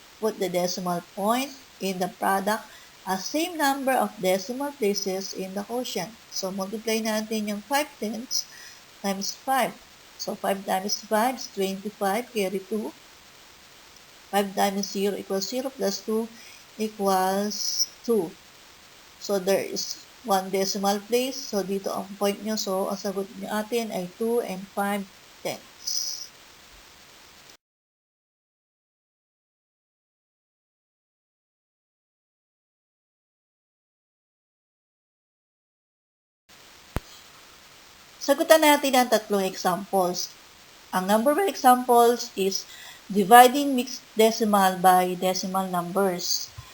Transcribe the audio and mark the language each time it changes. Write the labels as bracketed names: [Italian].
[English] Put the decimal point in the product as same number of decimal places in the quotient. So, multiply [Filipino] natin yung [English] 5/10 times 5. So 5 times 5 is 25, carry 2. 5 times 0 equals 0 plus 2 equals 2. So there is one decimal place. [Filipino] So dito ang point nyo. So ang sagot nyo atin ay 2 and 5 tenths. Sagutan natin ang tatlong examples. [English] Ang number one examples is dividing mixed decimal by decimal numbers.